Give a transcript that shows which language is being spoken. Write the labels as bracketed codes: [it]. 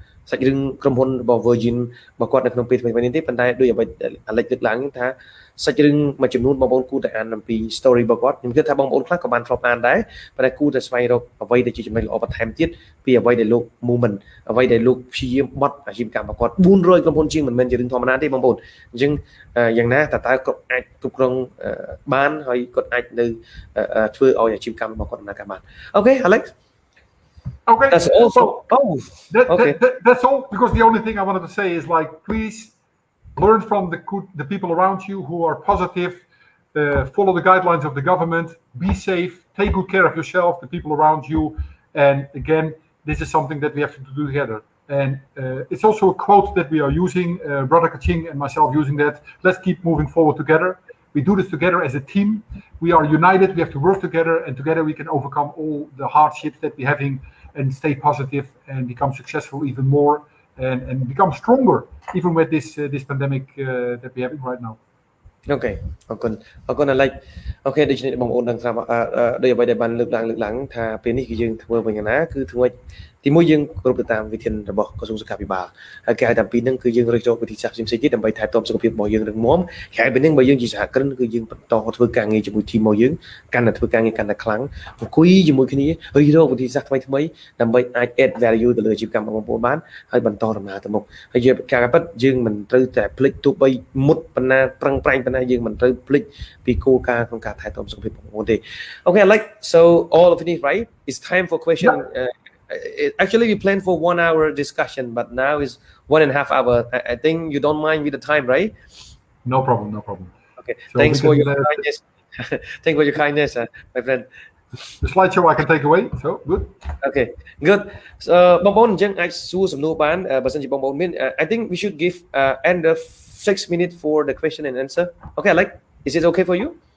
[km] សាច់រឿងក្រុមហ៊ុនរបស់ Virgin របស់គាត់នៅក្នុងពេលថ្មីៗនេះទេប៉ុន្តែដូចអ្វីអាឡិចលើកឡើងថាសាច់រឿងមួយចំនួនបងប្អូនគួរតែអានអំពី story របស់គាត់ខ្ញុំគិតថាបងប្អូនខ្លះក៏បានធ្លាប់អានដែរប៉ុន្តែគួរតែស្វែងរកអ្វីដែលជាចំណុចល្អបន្ថែមទៀតពីអ្វីដែលលោក movement អ្វីដែលលោកព្យាយាមបត់អាជីវកម្មរបស់គាត់400ក្រុមហ៊ុនជាងមិនមែនជារឿងធម្មតាទេបងប្អូនអញ្ចឹងយ៉ាងណាតើគាត់អាចគ្រប់គ្រងបានហើយគាត់អាចនៅធ្វើឲ្យអាជីវកម្មរបស់គាត់ដំណើរការបាន [en] Okay Alex Okay, that's also that's all, because the only thing I wanted to say is, like, please learn from the people around you who are positive, follow the guidelines of the government, be safe, take good care of yourself, the people around you, and again, this is something that we have to do together. And it's also a quote that we are using, Brother Kaching and myself using that. Let's keep moving forward together. We do this together as a team. We are united. We have to work together, and together we can overcome all the hardships that we're having and stay positive and become successful even more and become stronger even with this pandemic that we're having right now. [km] Okay អរគុណអាឡិចអូខេដូច្នេះបងប្អូនដឹងថាដោយអ្វីដែលបានលើកឡើងថាពេលនេះគឺយើងធ្វើវិញយ៉ាងណាគឺធ្វើទីមួយយើងគ្រប់ទៅតាមវិធានរបស់ក្រសួងសុខាភិបាលហើយគេហៅថាពីហ្នឹងគឺយើងរិះរកវិធីសាស្ត្រផ្សេងៗទៀតដើម្បីថែទាំសុខភាពរបស់យើងរឹងមាំក្រៅពីហ្នឹងបើយើងជាសហគ្រិនគឺយើងបន្តធ្វើការងារជាមួយធីមរបស់យើង កាន់តែធ្វើការងារកាន់តែខ្លាំងអង្គុយជាមួយគ្នារិះរកវិធីសាស្ត្រថ្មីដើម្បីអាច add value ទៅលើអាជីវកម្មរបស់បងប្អូនបានហើយបន្តដំណើរទៅមុខហើយការពិតយើងមិនត្រូវតែភ្លេចទោះបីមុតប៉ុណ្ណាប្រឹងប្រែងប៉ុណ្ណាយើងមិនត្រូវភ្លេចពីគោលការណ៍ក្នុងការថែទាំសុខភាពរបស់បងប្អូនទេ [en] Okay like so all of it right it's time for question actually we planned for 1 hour discussion but now is 1.5 hours. I think you don't mind with the time, right? No problem. Okay, so thanks for your kindness. Thanks for your kindness, my friend. The slideshow I can take away, so good. Okay, good. So [km] បងប្អូនអញ្ចឹងអាចសួរសំណួរបានបើសិនជាបងប្អូនមាន [en] I think we should give end of 6 minutes for the question and answer. Okay, like is it okay for you?